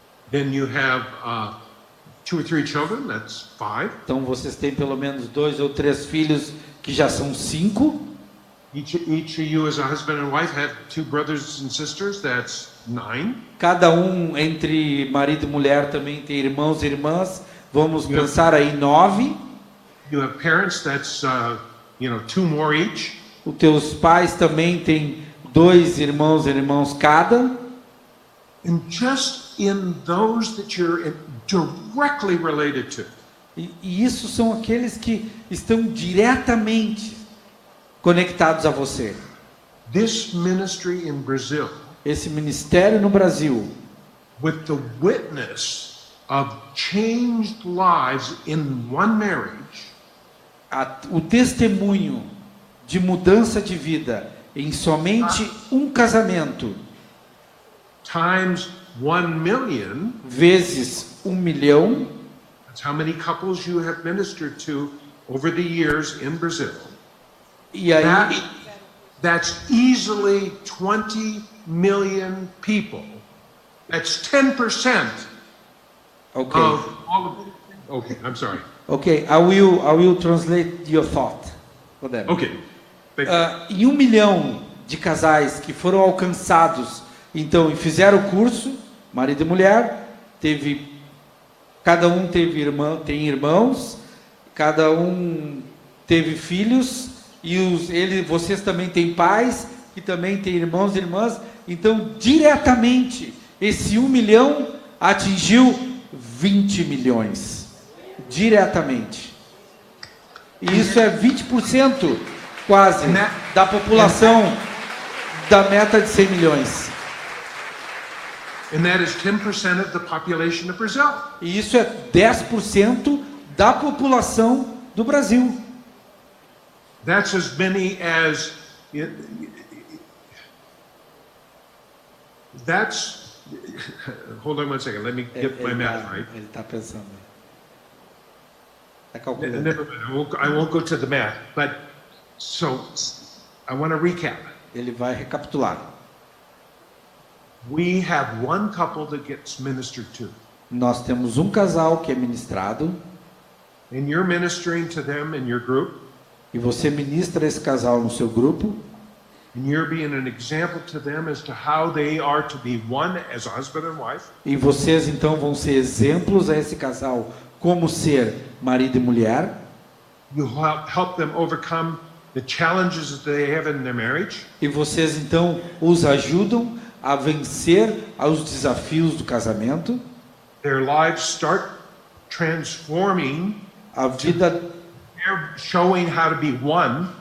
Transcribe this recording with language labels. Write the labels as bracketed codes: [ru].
[en] Then you have 2 or 3 children, that's 5. [pt] Então, vocês têm pelo menos 2 ou 3 filhos, que já são 5. [en] Each of you as a husband and wife have 2 brothers and sisters, that's 9. [pt] Cada um entre marido e mulher também tem irmãos e irmãs. Vamos pensar aí 9. [en] You have parents, that's 2 more each. [pt] Os teus pais também têm 2 irmãos e irmãos cada. [en] And just in those that you're directly related to, [pt] E isso são aqueles que estão diretamente conectados a você. [en] this ministry in Brazil, [pt] Esse ministério no Brasil, [en] with the witness of changed lives in one marriage, [pt] o testemunho de mudança de vida em somente um casamento, [en] times 1 million, [pt] vezes 1 milhão, [en] that's how many couples you have ministered to over the years in Brazil. [pt] e aí [en] That's easily 20 million people. That's 10% ok, of all of it. Okay, I'm sorry. ok, I will translate your thought for them. Okay. Thank you. [pt] Em 1 milhão de casais que foram alcançados, então, e fizeram o curso, marido e mulher, cada um tem irmãos, cada um teve filhos, e vocês também têm pais, que também têm irmãos e irmãs, então, diretamente, esse 1 milhão atingiu 20 milhões, diretamente. E isso é 20%, quase, da população da meta de 100 milhões. [en] And that is 10% of the population of Brazil. [pt] E isso é 10% da população do Brasil. [en] That's as many as. That's. Hold on one second. Let me get my math right. [pt] Ele está pensando. Está calculando. [en] Never mind. I won't go to the math. But so I want to recap. [pt] Ele vai recapitular. [en] We have one couple that gets ministered to, [pt] Nós temos um casal que é ministrado, [en] and you're ministering to them in your group, [pt] e você ministra esse casal no seu grupo, [en] and you're being an example to them as to how they are to be one as a husband and wife. [pt] e vocês então vão ser exemplos a esse casal como ser marido e mulher, [en] You help them overcome the challenges that they have in their marriage. [pt] e vocês então os ajudam a vencer aos desafios do casamento. [en] Their lives start transforming. [pt] A vida [en] They're showing how to be one.